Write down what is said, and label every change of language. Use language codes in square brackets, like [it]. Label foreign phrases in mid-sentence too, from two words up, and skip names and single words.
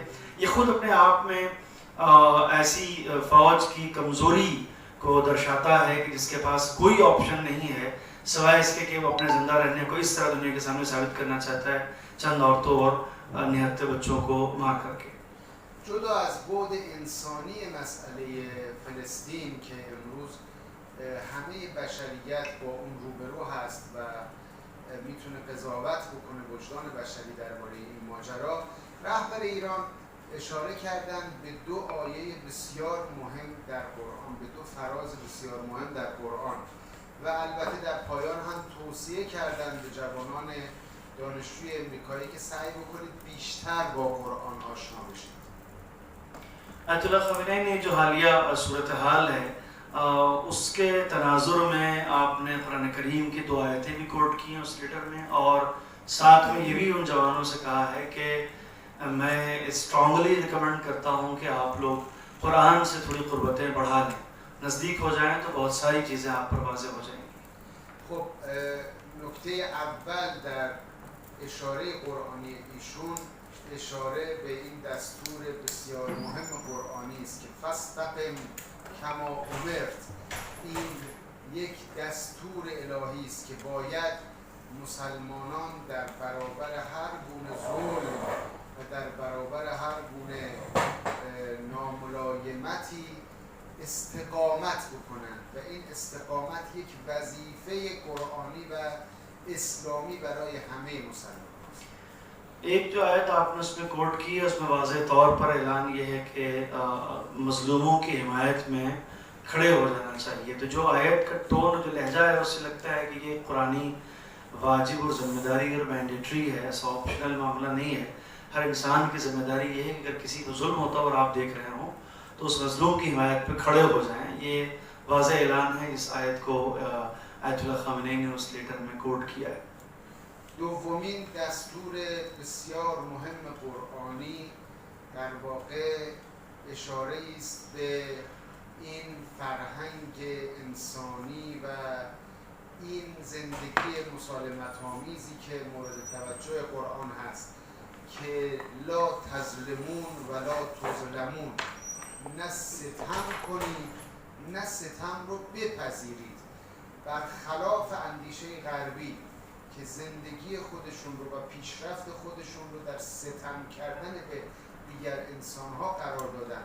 [ur] یہ خود اپنے آپ میں ایسی فوج کی کمزوری کو درشاتا ہے کہ جس کے پاس کوئی آپشن نہیں ہے سوائے اس کے کہ وہ اپنے زندہ رہنے کو اس طرح دنیا کے سامنے ثابت کرنا چاہتا ہے، چند عورتوں اور نہتے بچوں کو مار کر کے. [fa] جدا از بعد انسانی مسئله فلسطین که امروز همه بشریت با اون روبرو هست و میتونه قضاوت بکنه وجدان بشری درباره این ماجرا، رهبر ایران اشاره کردن به دو آیه بسیار مهم در قرآن، به دو فراز بسیار مهم در قرآن و البته در پایان هم توصیه کردن به جوانان دانشجوی امریکایی که سعی بکنید بیشتر با قرآن آشنا بشید. [ur] آیت اللہ خامنہ ای نے جو حالیہ صورت حال ہے اس کے تناظر میں آپ نے قرآن کریم کی دو آیتیں بھی کوٹ کی ہیں اس لیٹر میں، اور ساتھ میں یہ بھی ان جوانوں سے کہا ہے کہ میں [en] strongly recommend [ur] کرتا ہوں کہ آپ لوگ قرآن سے تھوڑی قربتیں بڑھا لیں، نزدیک ہو جائیں تو بہت ساری چیزیں آپ پر واضح ہو جائیں گی. [fa] خب نکته اول در اشاره قرآنی ایشون اشاره به این دستور بسیار مهم قرآنی است که [ar] فاستقم کما امرت. [fa] این یک دستور الهی است که باید مسلمانان در برابر هر گونه ظلم و در برابر هر گونه ناملایمتی استقامت بکنند و این استقامت یک وظیفه قرآنی و اسلامی برای همه مسلمانان. [ur] ایک جو آیت آپ نے اس میں کوٹ کی ہے اس میں واضح طور پر اعلان یہ ہے کہ مظلوموں کی حمایت میں کھڑے ہو جانا چاہیے. تو جو آیت کا ٹون جو لہجہ ہے اس سے لگتا ہے کہ یہ قرآنی واجب اور ذمہ داری اور مینڈیٹری ہے، ایسا آپشنل معاملہ نہیں ہے. ہر انسان کی ذمہ داری یہ ہے کہ اگر کسی کو ظلم ہوتا اور آپ دیکھ رہے ہوں تو اس مظلوم کی حمایت پر کھڑے ہو جائیں. یہ واضح اعلان ہے اس آیت کو آیت اللہ خامنہ ای نے اس لیٹر میں کوٹ کیا ہے. [fa] دومین دستور بسیار مهم قرآنی در واقع اشاره است به این فرهنگ انسانی و این زندگی مسالمت‌آمیزی که مورد توجه قرآن هست که [ar] لا تظلمون و لا تظلمون، [fa] نه ستم کنید نه ستم رو بپذیرید، برخلاف اندیشه غربی که زندگی خودشون رو و پیشرفت خودشون رو در ستم کردن به دیگر انسانها قرار دادن.